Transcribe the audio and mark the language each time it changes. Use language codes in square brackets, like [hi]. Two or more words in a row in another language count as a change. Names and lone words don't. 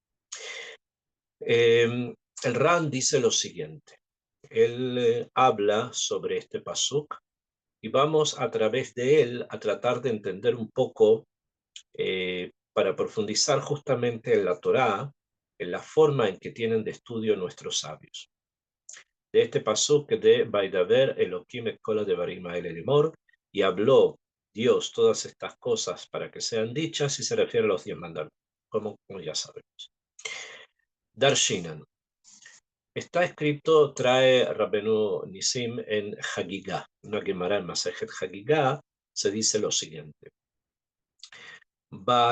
[es] El Ran dice lo siguiente, él habla sobre este pasuk, y vamos a través de él a tratar de entender un poco, para profundizar justamente en la Torá, en la forma en que tienen de estudio nuestros sabios. De este pasuk de [he] וידבר אלוהים את כל הדברים האלה לאמור, [es] y habló Dios todas estas cosas para que sean dichas, y se refiere a los 10 mandamientos, como ya sabemos. Darshinan. Está escrito, trae Rabenu Nisim en Hagigah, una Gemara en [he] מסכת חגיגה, [es] se dice lo siguiente.